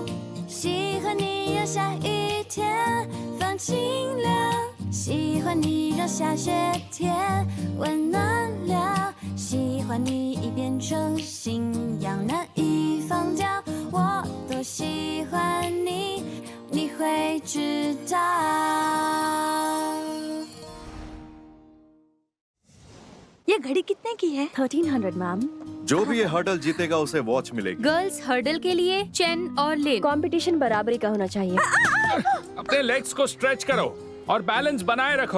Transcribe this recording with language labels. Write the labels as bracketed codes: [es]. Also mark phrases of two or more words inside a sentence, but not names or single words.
[zh] 喜欢你让下雨天放晴凉，喜欢你让下雪天温暖了，喜欢你已变成信仰，难以放掉。我都喜欢你，你会知道。 [hi] ये घड़ी कितने की है? 1300 मैम। जो भी ये हर्डल जीतेगा उसे वॉच मिलेगी। [en] girls hurdle [hi] के लिए चेन और लेन। कंपटीशन बराबरी का होना चाहिए। अपने लेग्स को स्ट्रेच करो और बैलेंस बनाए रखो।